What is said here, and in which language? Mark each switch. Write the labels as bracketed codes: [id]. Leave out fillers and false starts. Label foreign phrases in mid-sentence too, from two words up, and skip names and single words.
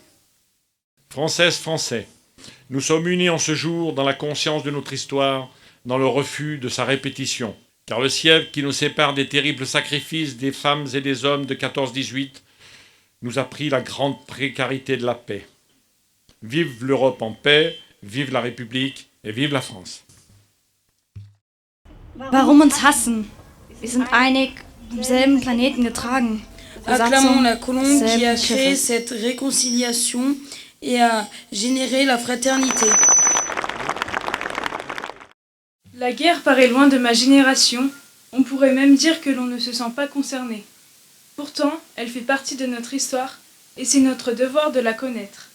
[fr] Françaises, Français, nous sommes unis en ce jour dans la conscience de notre histoire, dans le refus de sa répétition. Car le siècle qui nous sépare des terribles sacrifices des femmes et des hommes de 14-18 nous a pris la grande précarité de la paix. Vive l'Europe en paix, vive la République et vive la France. [de] Warum uns hassen? Wir sind einig, vom selben Planeten getragen. [fr] Acclamons la colombe qui a créé cette réconciliation et a généré la fraternité. La guerre paraît loin de ma génération, on pourrait même dire que l'on ne se sent pas concerné. Pourtant, elle fait partie de notre histoire et c'est notre devoir de la connaître.